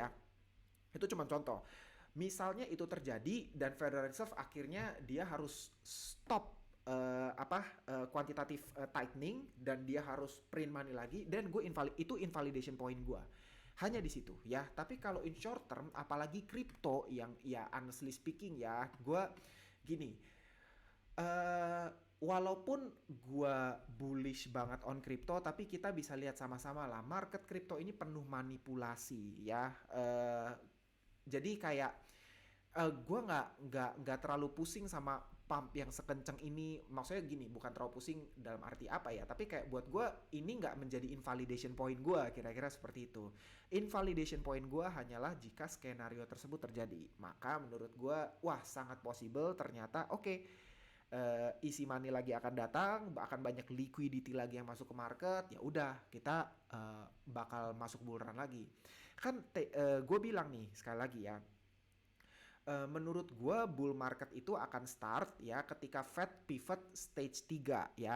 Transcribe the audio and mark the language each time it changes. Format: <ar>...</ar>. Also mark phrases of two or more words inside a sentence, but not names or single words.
<id>Itu cuman contoh. Misalnya itu terjadi dan Federal Reserve akhirnya dia harus</id> <en>stop quantitative tightening</en> <id>dan dia harus</id> <en>print money</en> <id>lagi, dan gue itu</id> <en>invalidation point</en> <id>gue hanya di situ ya. Tapi kalau</id> <en>in short term,</en> <id>apalagi crypto yang ya</id> <en>honestly speaking</en> <id>ya, gue gini, uh, walaupun gue bullish banget</id> <en>on crypto,</en> <id>tapi kita bisa lihat sama-sama lah market crypto ini penuh manipulasi ya. Jadi kayak gue nggak terlalu pusing sama pump yang sekencang ini. Maksudnya gini, bukan terlalu pusing dalam arti apa ya, tapi kayak buat gue ini nggak menjadi</id> <en>invalidation point</en> <id>gue, kira-kira seperti itu.</id> <en>Invalidation point</en> <id>gue hanyalah jika skenario tersebut terjadi, maka menurut gue wah sangat possible ternyata</id> <en>easy money</en> <id>lagi akan datang, akan banyak liquidity lagi yang masuk ke market, ya udah kita bakal masuk</id> <en>bull run</en> <id>lagi. Kan gue bilang nih sekali lagi ya, menurut gue</id> <en>bull market</en> <id>itu akan start ya ketika</id> <en>Fed pivot stage 3</en> <id>ya.</id>